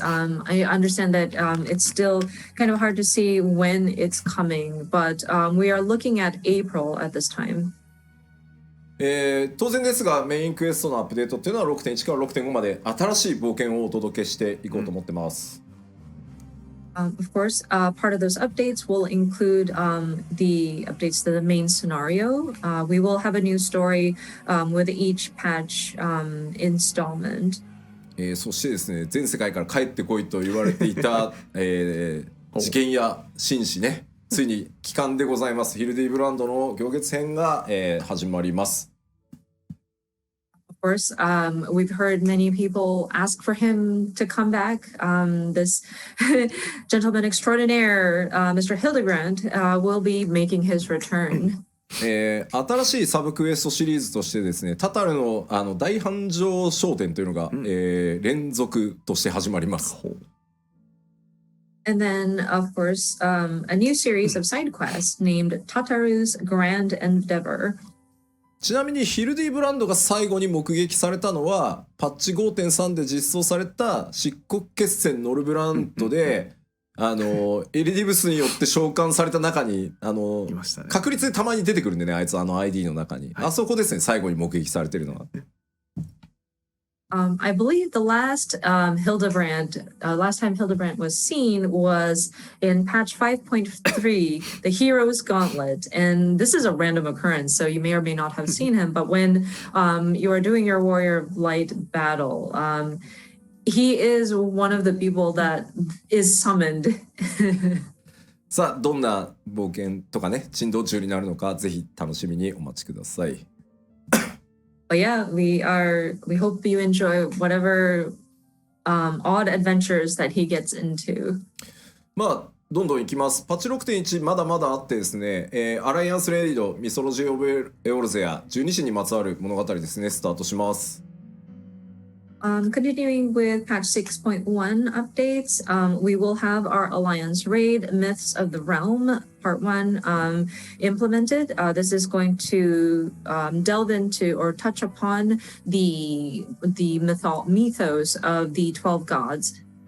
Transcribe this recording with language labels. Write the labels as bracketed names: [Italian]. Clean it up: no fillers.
[English] I understand that it's still kind of hard to see when it's coming, but we are looking at April at this time. [Japanese] 当然ですがメインクエストのアップデートっていうのは 6.1 から 6.5 まで新しい冒険をお届けしていこうと思ってます。 [English] Of course, part of those updates will include the updates to the main scenario. We will have a new story with each patch installment. [Japanese] そしてですね、全世界から帰ってこいと言われていた、事件や紳士ね、ついに帰還でございます。ヒルディブランドの行月編が、始まります。 [English] Of course, we've heard many people ask for him to come back. This gentleman extraordinaire, Mr. Hildebrand, will be making his return. [Japanese] 新しいサブクエストシリーズとしてですね、タタルの大繁盛商店というのが、連続として始まります。 [English] And then, of course, a new series of side quests named Tataru's Grand Endeavor. [Japanese] ちなみにヒルディブランドが最後に目撃されたのはパッチ 5.3 で実装された漆黒決戦ノルブランドでエリディブスによって召喚された中にいましたね。確率でたまに出てくるんでね、あいつID の中に、あそこですね、最後に目撃されてるのは。 [English] I believe the last last time Hildebrand was seen was in patch 5.3, the Hero's Gauntlet. And this is a random occurrence, so you may or may not have seen him. But when you are doing your Warrior of Light battle, he is one of the people that is summoned. [Japanese] さあどんな冒険とかね珍道中になるのかぜひ楽しみにお待ちください。 [English] But yeah, we hope you enjoy whatever odd adventures that he gets into. [Japanese] まあどんどんいきます。パッチ 6.1 まだまだあってですね、アライアンスレイドミソロジー・オブ・エオルゼア12支にまつわる物語ですねスタートします。 [English] Continuing with patch 6.1 updates, we will have our Alliance Raid Myths of the Realm Part 1 implemented. This is going to delve into or touch upon the mythos of the 12 gods.